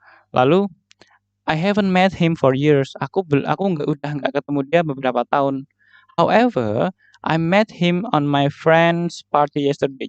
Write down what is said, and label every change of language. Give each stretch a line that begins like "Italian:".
English: Lalu I haven't met him for years.
Indonesian: Aku udah nggak ketemu dia beberapa tahun.
English: However, I met him on my friend's party yesterday.